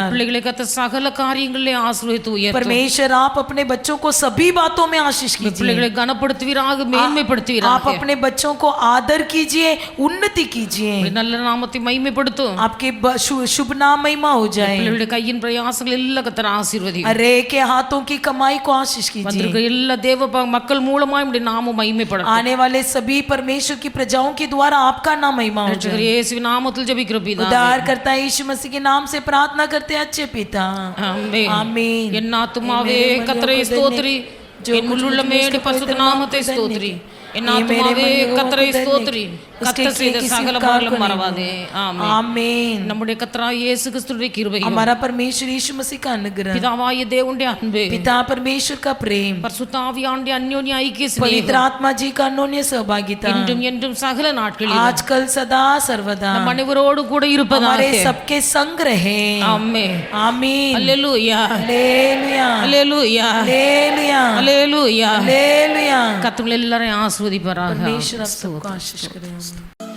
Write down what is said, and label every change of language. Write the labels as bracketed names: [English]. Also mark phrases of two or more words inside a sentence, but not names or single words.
[Tamil] பிள்ளைகளை கர்த்தர் சகல காரியங்களிலே ஆசீர்வதித்து உயர்த்துவார் [Hindi] परमेश्वर आप अपने बच्चों को सभी बातों में आशीष कीजिए [Tamil] பிள்ளைகளை கனப்படுத்துவீராக [Hindi] आप [Tamil] மேன்மைப்படுத்துவீராக [Hindi] अपने बच्चों को आदर कीजिए उन्नति कीजिए [Tamil] நல்ல நாமத்தை மகிமைப்படுத்தும் [Hindi] आपके शुभ नाम महिमा हो जाए [Tamil] பிள்ளைகளுடைய கையின் பிரயாசங்கள் எல்லாம் கர்த்தர் ஆசீர்வதி [Hindi] अरे के हाथों की कमाई को आशीष कीजिए [Tamil] வந்திருக்கிற எல்லா தேவ மக்கள் மூலமாய் உம்முடைய நாமம் மகிமைப்படும் [Hindi] आने वाले सभी परमेश्वर की प्रजाओं के द्वारा आपका नाम महिमा हो जाए [Tamil] இயேசுவின் நாமத்தில் ஜெபிக்கிறோம் பிதாவே [Hindi] उद्धार करता है यीशु मसीह के नाम से प्रार्थना करते हैं अच्छे पिता [Tamil] ஆமென் [Hindi] आमीन [Tamil] என் ஆத்துமாவே கர்த்தரை ஸ்தோத்திரி என் உள்ளமே பரிசுத்த நாமத்தை ஸ்தோத்திரி என் ஆத்துமாவே கர்த்தரை ஸ்தோத்திரி கர்த்தர் செய்த சகல பாவங்களும் மறவாதே ஆமென் [Hindi] आमीन [Tamil] நம்முடைய கர்த்தராகிய இயேசு கிறிஸ்துவின் கிருபை [Hindi] हमारा परमेश्वर यीशु मसीह का अनुग्रह [Tamil] பிதாவாகிய தேவனுடைய அன்பு [Hindi] पिता परमेश्वर का प्रेम [Tamil] பரிசுத்த ஆவியானவருடைய அந்யோன்ய ஐக்கிய [Hindi] पवित्र [Tamil] சிநேகம் [Hindi] आत्मा जी का अनोन्य सहभागिता [Tamil] இன்றும் என்றும் சகல நாட்களிலும் [Hindi] आजकल सदा सर्वदा [Tamil] நம் அனைவரோடு கூட இருப்பதாக [Hindi] हमारे सबके संग रहे [Tamil] ஆமென் [Hindi] आमीन [Tamil] அல்லேலூயா [Hindi] हालेलुया [Tamil] அல்லேலூயா [Hindi] हालेलुया [Tamil] அல்லேலூயா [Hindi] हालेलुया [Tamil] கர்த்தர் எல்லாரையும் ஆசீர்வதிப்பாராக [Hindi] परमेश्वर आप सबको आशीष करें